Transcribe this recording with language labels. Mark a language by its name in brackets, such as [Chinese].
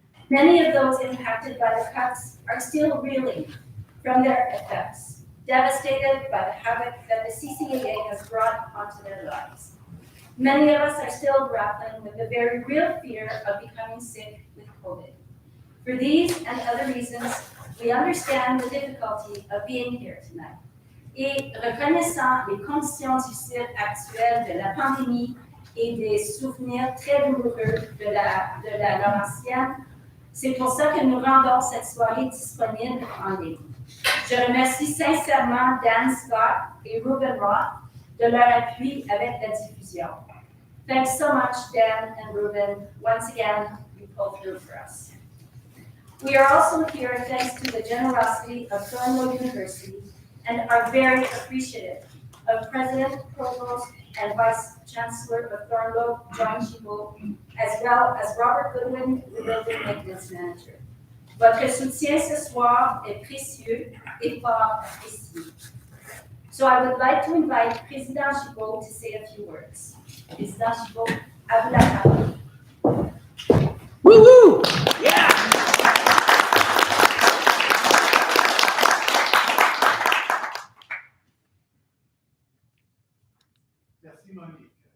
[English] Many of those impacted by the cuts are still reeling from their effects, devastated by the havoc that the CCAA has brought onto their lives. Many of us are still grappling with the very real fear of becoming sick with COVID. For these and other reasons, we understand the difficulty of being here tonight. [French] Et reconnaissant les conditions difficiles actuelles de la pandémie et des souvenirs très douloureux de la Laurentienne, c'est pour ça que nous rendons cette soirée disponible en ligne. Je remercie sincèrement Dan Scott et Ruben Roth de leur appui avec la diffusion. [English] Thanks so much, Dan and Ruben. Once again, you pulled through for us. We are also here thanks to the generosity of Thornlow University and are very appreciative of President, Provost, and Vice Chancellor of Thornlow, John Gibault, as well as Robert Goodwin, the Building Maintenance Manager. [French] Votre soutien ce soir est précieux et fort apprécié. [English] So I would like to invite Président Gibault to say a few words. [French] Président Gibault, à vous la parole. Woo-hoo! Yeah! Merci Monique.